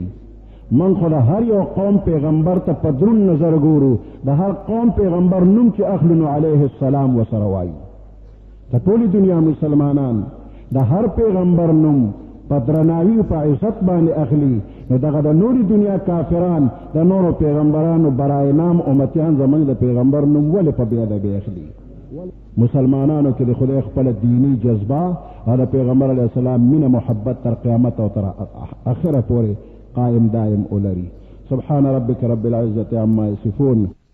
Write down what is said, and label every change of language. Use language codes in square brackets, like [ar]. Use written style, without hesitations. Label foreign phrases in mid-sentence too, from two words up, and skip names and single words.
[ps] موږ خو د هر یو قوم پیغمبر ته په دروند نظر ګورو، د هر قوم پیغمبر نوم چې اخلو نو [ar] علیه السلام [ps] ورسره وایو. د ټولې دنیا مسلمانان د هر پیغمبر نوم په درناوي او په عزت باندې اخلي، نو دغه د نورې دنیا کافران د نورو پیغمبرانو [fa] برای نام [ps] امتیان زموږ د پیغمبر نوم ولې په بې ادبۍ اخلي؟ مسلمانانو کې د خدای خپل دینی جذبه او د پیغمبر [ar] علیه السلام [ps] مینه محبت تر قیامت او تر اخره پورې قائم دائم ولري. [ar] سبحان ربك رب العزة عما يصفون.